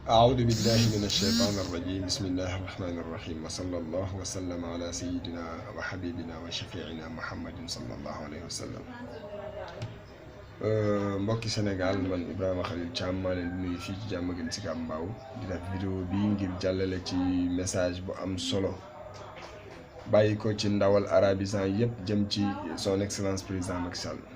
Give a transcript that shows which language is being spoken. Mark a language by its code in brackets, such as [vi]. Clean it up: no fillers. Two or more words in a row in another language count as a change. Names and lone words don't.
[ar] أعوذ بالله من الشيطان الرجيم بسم الله الرحمن الرحيم وصلى الله وسلم على سيدنا وحبيبنا وشفيعنا محمد صلى الله عليه وسلم. [wo] mbokki Sénégal man Ibrahima Khalil Thiam maa leen di nuyu fii ci Diamaguène Sicap Mbao di def vidéo bi ngir jàllale ci message bu am solo bàyyi ko ci ndawal arabisant yépp jëm ci [fr] son excellence président [wo] Macky Sall.